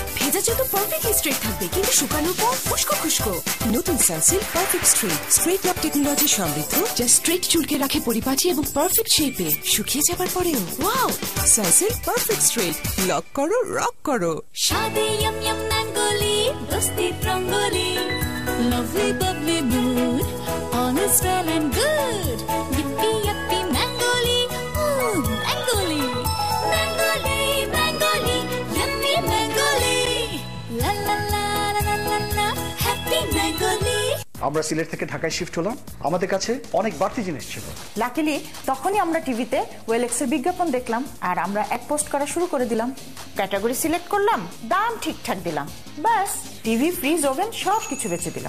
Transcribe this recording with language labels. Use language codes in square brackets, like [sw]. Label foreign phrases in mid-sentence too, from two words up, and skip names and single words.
[bn] ভেজা চুল তো [en] perfectly straight [bn] থাকবে, কিন্তু শুকানোর পর খুশকো খুশকো। নতুন সানসিল্ক পারফেক্ট স্ট্রেট, [en] straight lock technology [bn] সমৃদ্ধ, যা স্ট্রেট চুলকে রাখে পরিপাটি এবং [en] perfect shape, [bn] শুকিয়ে যাবার পরেও। ওয়াও, সানসিল্ক পারফেক্ট স্ট্রেট, লক করো, রক করো। স্বাদে [en] yum yum [bn] ম্যাঙ্গোলি, দোস্তি রঙ্গোলি, [en] lovely bubbly mood, honest well and good, yippee yippee Mangoli, ooh Mangoli, Mangoli, Mangoli, yummy Mangoli, la la la la la la la, happy Mangoli. [bn] আমরা সিলেট থেকে ঢাকায় শিফট হলাম, আমাদের কাছে অনেক বাড়তি জিনিস ছিল। লাকিলি তখনই আমরা টিভিতে ওয়েলেক্সের বিজ্ঞাপন দেখলাম, আর আমরা এক পোস্ট করা শুরু করে দিলাম। [en] category select [bn] করলাম, দাম ঠিকঠাক দিলাম, ব্যাস টিভি, ফ্রিজ, ওভেন সব কিছু বেচে দিলাম।